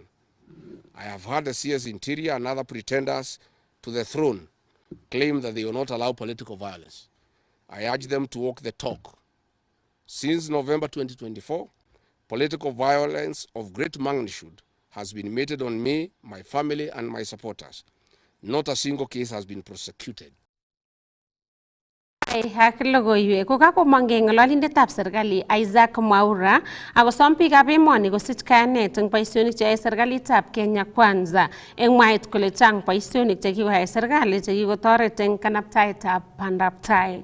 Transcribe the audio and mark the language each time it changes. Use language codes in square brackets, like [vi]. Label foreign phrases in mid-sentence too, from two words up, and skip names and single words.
[en] I have heard the CS Interior and other pretenders to the throne claim that they will not allow political violence. I urge them to walk the talk. Since November 2024, political violence of great magnitude has been meted on me, my family, and my supporters. Not a single case has been prosecuted. [kln] Ak logoiwek ko kakomongei ng'ololindetab serikali Isaac Mwaura akosom biikab emoni kosich kayanet eng boisionik cheyoe serikalitab Kenya Kwanza eng mwaet kole chang boisionik chekikoyai serikali chekikotoret eng kanabtaetab bandab tai.